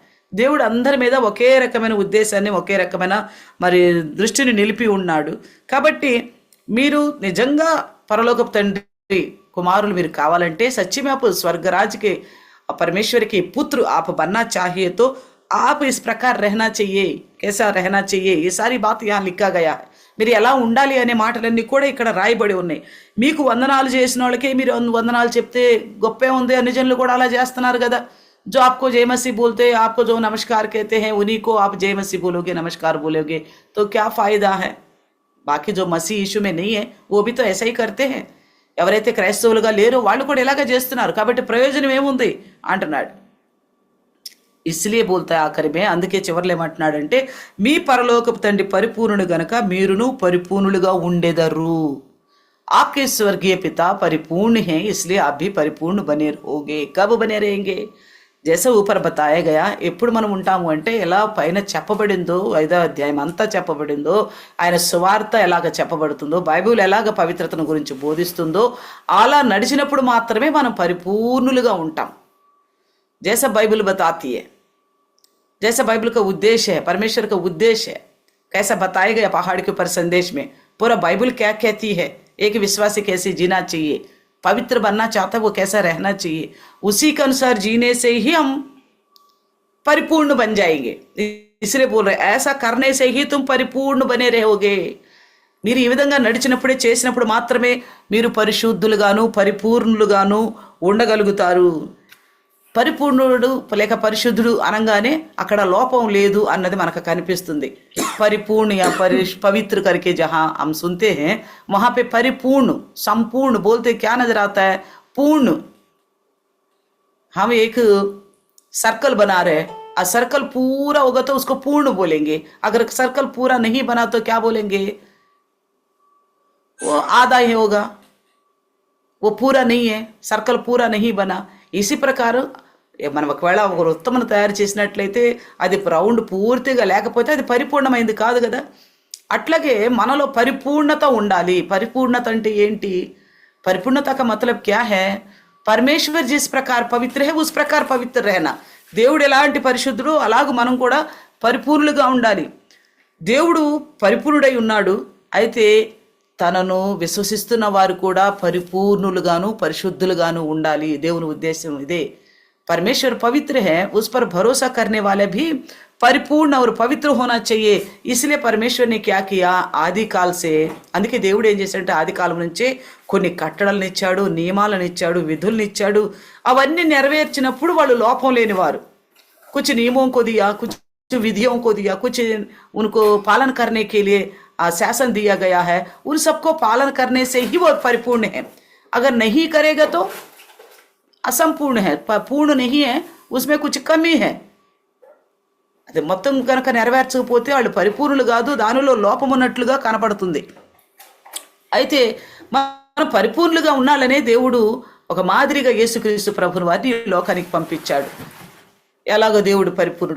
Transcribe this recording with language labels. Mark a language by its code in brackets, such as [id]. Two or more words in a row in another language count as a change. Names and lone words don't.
[te] దేవుడు అందరి మీద ఒకే రకమైన ఉద్దేశాన్ని ఒకే రకమైన మరి దృష్టిని నిలిపి ఉన్నాడు। కాబట్టి మీరు నిజంగా పరలోకపు తండ్రి కుమారులు మీరు కావాలంటే [hi] सच्ची में आप स्वर्ग राज्य के परमेश्वर के पुत्र आप बनना चाहिए तो आप इस प्रकार रहना चाहिए। कैसा रहना चाहिए, ये सारी बात यहाँ लिखा गया है। [te] మీరు ఎలా ఉండాలి అనే మాటలన్నీ కూడా ఇక్కడ రాయబడి ఉన్నాయి। మీకు వందనాలు చేసిన వాళ్ళకే మీరు వందనాలు చెప్తే గొప్పే ఉంది, అన్ని జనులు కూడా అలా చేస్తున్నారు కదా। [hi] जो आपको जय मसीह बोलते हैं, आपको जो नमस्कार कहते हैं, उन्हीं को आप जय मसीह बोलोगे, नमस्कार बोलोगे, तो क्या फायदा है। बाकी जो मसीह यीशु में नहीं है वो भी तो ऐसा ही करते हैं। [te] ఎవరైతే క్రైస్తవులుగా లేరో వాళ్ళు కూడా ఇలాగే చేస్తున్నారు, కాబట్టి ప్రయోజనం ఏముంది అంటున్నాడు। [hi] इसलिए बोलता आखिर में, [te] అందుకే చివర్లో ఏమంటున్నాడంటే మీ పరలోకపు తండ్రి పరిపూర్ణుడు గనక మీరును పరిపూర్ణులుగా ఉండేదరు। [hi] आपके स्वर्गीय पिता परिपूर्ण हैं, इसलिए आप भी परिपूर्ण बने रहोगे। कब बने रहेंगे, जैसे ऊपर बताया गया। [te] ఎప్పుడు మనం ఉంటాము అంటే ఎలా పైన చెప్పబడిందో 5వ అధ్యాయం అంతా చెప్పబడిందో, ఆయన సువార్త ఎలాగ చెప్పబడుతుందో, బైబిల్ ఎలాగ పవిత్రతను గురించి బోధిస్తుందో అలా నడిచినప్పుడు మాత్రమే మనం పరిపూర్ణులుగా ఉంటాం। [hi] जैसा बाइबल बताती है, जैसा बाइबल का उद्देश्य है, परमेश्वर का उद्देश्य है, कैसा बताया गया पहाड़ के ऊपर संदेश में, पूरा बाइबल क्या कहती है, एक विश्वासी कैसे जीना चाहिए, पवित्र बनना चाहता है वो कैसा रहना चाहिए, उसी के अनुसार जीने से ही हम परिपूर्ण बन जाएंगे। इसलिए बोल रहे ऐसा करने से ही तुम परिपूर्ण बने रहोगे। [te] మీరు ఈ విధంగా నడిచినప్పుడే చేసినప్పుడు మాత్రమే మీరు పరిశుద్ధులుగాను పరిపూర్ణులుగాను ఉండగలుగుతారు। పరిపూర్ణుడు లేక పరిశుద్ధుడు అనగానే అక్కడ లోపం లేదు అన్నది మనకు కనిపిస్తుంది। [hi] परिपूर्ण या पवित्र करके जहाँ हम सुनते हैं वहाँ पे परिपूर्ण संपूर्ण बोलते क्या नजर आता है, पूर्ण। हम एक सर्कल बना रहे हैं, सर्कल पूरा होगा तो उसको पूर्ण बोलेंगे, अगर सर्कल पूरा नहीं बना तो क्या बोलेंगे, वो आधा ही होगा, वो पूरा नहीं है, सर्कल पूरा नहीं बना। इसी प्रकार [te] మనం ఒకవేళ ఒక వృత్తమును తయారు చేసినట్లయితే అది రౌండ్ పూర్తిగా లేకపోతే అది పరిపూర్ణమైంది కాదు కదా। అట్లాగే మనలో పరిపూర్ణత ఉండాలి। పరిపూర్ణత అంటే ఏంటి, [hi] పరిపూర్ణత का मतलब क्या है, परमेश्वर जिस प्रकार पवित्र है उस प्रकार पवित्र रहना. [te] దేవుడు ఎలాంటి పరిశుద్ధుడు అలాగ మనం కూడా పరిపూర్ణులుగా ఉండాలి. దేవుడు పరిపూర్ణుడై ఉన్నాడు. అయితే తనను విశ్వసిస్తున్న వారు కూడా పరిపూర్ణులుగాను పరిశుద్ధులుగాను ఉండాలి. దేవుని ఉద్దేశం ఇదే. [hi] परमेश्वर पवित्र है, उस पर भरोसा करने वाले भी परिपूर्ण और पवित्र होना चाहिए. इसलिए परमेश्वर ने क्या किया, आदि काल से, [te] అందుకే దేవుడు ఏం చేశాడంటే ఆది కాలం నుంచే కొన్ని కట్టడలను ఇచ్చాడు, నియమాలను ఇచ్చాడు, విధులను ఇచ్చాడు. అవన్నీ నెరవేర్చినప్పుడు వాళ్ళు లోపం లేనివారు. [hi] कुछ नियमों को दिया, कुछ विधियों को दिया, कुछ उनको पालन करने के लिए शासन दिया गया है. उन सबको पालन करने से ही वो परिपूर्ण है. अगर नहीं करेगा तो అసంపూర్ణ है, పూర్ణ नहीं है, उसमें कुछ कमी है. [te] అది మొత్తం కనుక నెరవేర్చకపోతే వాళ్ళు పరిపూర్ణులు కాదు, దానిలో లోపం ఉన్నట్లుగా కనపడుతుంది. అయితే మనం పరిపూర్ణులుగా ఉండాలనే దేవుడు ఒక మాదిరిగా యేసుక్రీస్తు ప్రభుని వారిని లోకానికి పంపించాడు. ఎలాగో దేవుడు పరిపూర్ణుడు.